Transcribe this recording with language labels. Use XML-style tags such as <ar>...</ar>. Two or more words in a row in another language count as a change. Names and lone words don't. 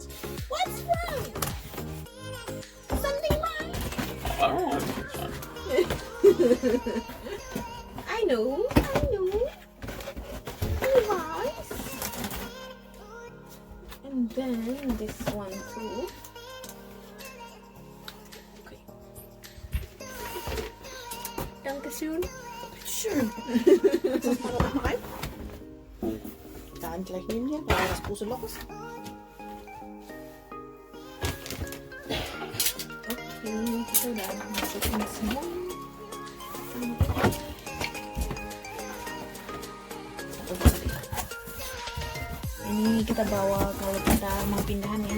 <en>What's wrong? Something wrong? Oh, it's fun. I know. Nice. And then this one too.</en> <de>Okay. Dankeschön. Schön. Lass das mal da unten rein. Da gleich neben dir, da das große Loch ist.</de> <id>Oke, kita udah masukin semua. Ini kita bawa kalau kita mau pindahan ya.</id>